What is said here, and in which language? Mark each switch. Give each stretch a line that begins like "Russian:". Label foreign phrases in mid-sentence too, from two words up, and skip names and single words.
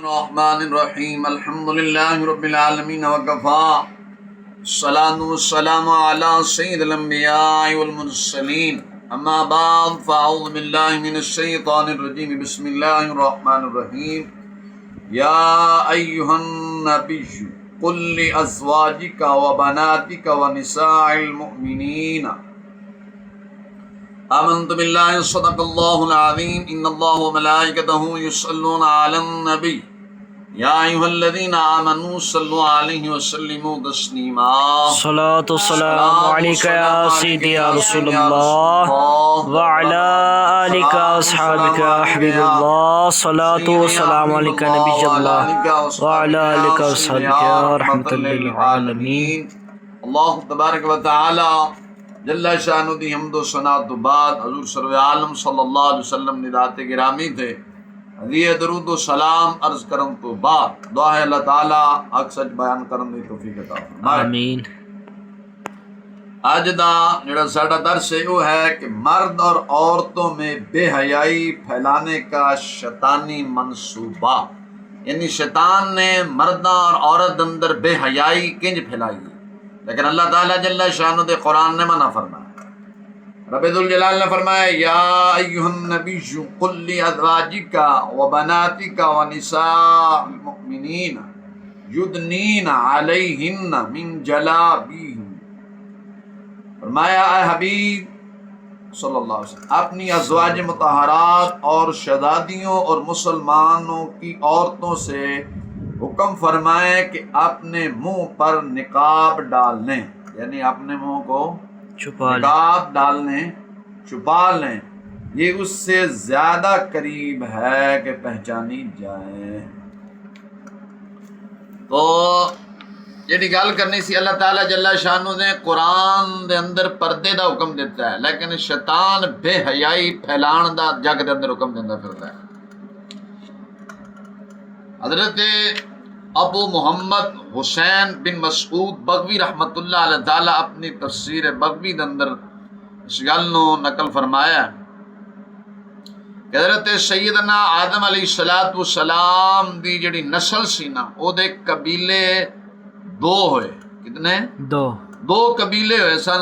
Arabic: بسم الله الرحمن الرحيم الحمد لله رب العالمين وكفى الصلاة والسلام على سيد الأنبياء والمرسلين أما بعد فأعوذ بالله من الشيطان الرجيم بسم الله الرحمن الرحيم يا أيها النبي قل لأزواجك وبناتك ونساء المؤمنين آمنت بالله صدق الله العظيم إن الله وملائكته يصلون على النبي يا أيها الذين آمنوا صلوا عليه وسلموا تسليما الصلاة والسلام عليك يا سيدي يا رسول الله وعلى آلك أصحابك يا حبيب الله. الصلاة والسلام عليك نبي الله وعلى آلك أصحابك يا رحمة للعالمين. الله تبارك وتعالى جل شانه
Punjabi: دی حمد و ثنا تو بعد حضور سرورِ عالم
Arabic: صلى الله عليه وسلم
Punjabi: نے رات گرامی تھے ہدیہ درود و سلام عرض کرم تو بعد دعا ہے اللہ تعالیٰ حق سچ بیان کرن دی توفیق عطا فرمائے.
Arabic: آمين.
Punjabi: اج دا جیہڑا ساڈا درس ہے وہ ہے کہ
Urdu: مرد اور عورتوں میں بے حیائی پھیلانے کا شیطانی منصوبہ,
Punjabi: یعنی شیطان نے مرداں اور عورت اندر بے حیائی کنج پھیلائی ہے، لیکن اللہ تعالیٰ
Arabic: جل شانه
Punjabi: دے قرآن نے منع فرمایا.
Arabic: رب الجلال
Punjabi: نے فرمایا
Arabic: يا أيها النبي قل لأزواجك وبناتك ونساء المؤمنين يدنين عليهن من جلابيبهن.
Urdu: فرمایا اے حبیب
Arabic: صلى الله عليه وسلم
Urdu: اپنی ازواجِ مطہرات اور شہزادیوں اور مسلمانوں کی عورتوں سے حکم فرمائے کہ اپنے منہ پر نقاب ڈال لیں، یعنی اپنے منہ کو نقاب ڈالنے چھپا لیں، یہ اس سے زیادہ قریب ہے کہ پہچانی جائے.
Punjabi: تو جی گل کرنی سی، اللہ تعالیٰ
Arabic: جل شانه
Punjabi: نے قرآن دے اندر پردے دا حکم دتا ہے، لیکن شیطان بے حیائی پھیلان دا جگ دے اندر حکم دیندا پھردا ہے. حضرت ابو محمد حسین بن مسعود بغوی
Arabic: رحمة الله عليه
Punjabi: تعالیٰ اپنی تفسیر بغوی دے اندر اس گل نوں نقل فرمایا کہ حضرت سیدنا آدم
Arabic: عليه الصلاة والسلام
Punjabi: دی جیہڑی نسل سی نا اودے قبیلے دو ہوئے. کتنے؟ دو قبیلے ہوئے سن.